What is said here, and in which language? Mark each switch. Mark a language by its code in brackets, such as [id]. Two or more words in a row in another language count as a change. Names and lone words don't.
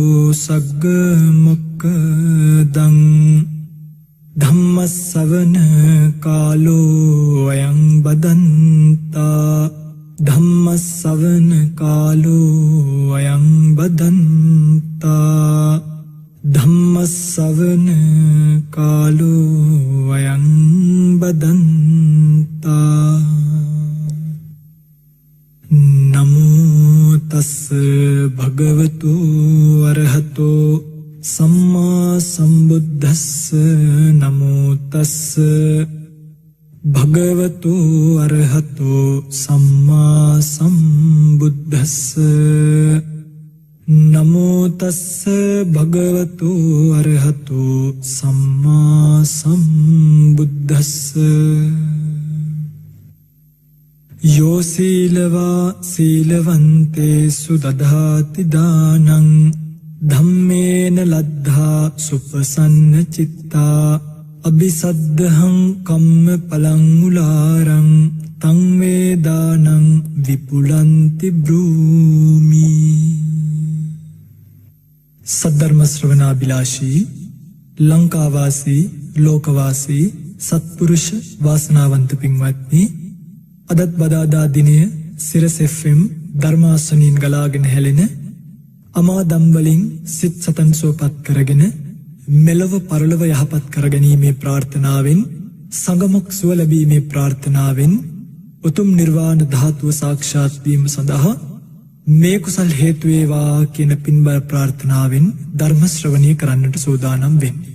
[pi] सग्गमुक्कदं धम्मश्रवण कालो अयं बदन्ता धम्मश्रवण कालो अयं बदन्ता धम्मश्रवण कालो अयं बदन्ता नमो तस्स भगवतो अरहतो सम्मा सम्बुद्धस्स नमो तस्स भगवतो अरहतो सम्मा सम्बुद्धस्स नमो तस्स भगवतो अरहतो सम्मा सम्बुद्धस्स यो सीलवा सीलवन्तेषु दधाति दानं धम्मेन लब्धा सुपसन्नचित्ता अभिसद्धहं कम्मफलं मूलारं तं मे दानं विपुलन्ति ब्रूमि। [si] සද්ධර්ම ශ්‍රවණාභිලාෂී ලංකාවාසී ලෝකවාසී සත්පුරුෂ වාසනාවන්ත පින්වත්නි අදත් බදාදා දිනය සිරස FM ධර්මාසනින් ගලාගෙන හැලෙන අමා දම්වලින් සිත් සතන් සුවපත් කරගෙන මෙලව පරලොව යහපත් කරගැනීමේ ප්‍රාර්ථනාවෙන් සංගමක් සුව ලැබීමේ ප්‍රාර්ථනාවෙන් උතුම් නිර්වාණ ධාතුව සාක්ෂාත් වීම සඳහා මේ කුසල් හේතු වේවා කියන පින්බර ප්‍රාර්ථනාවෙන් ධර්ම ශ්‍රවණය කරන්නට සූදානම් වෙන්නේ.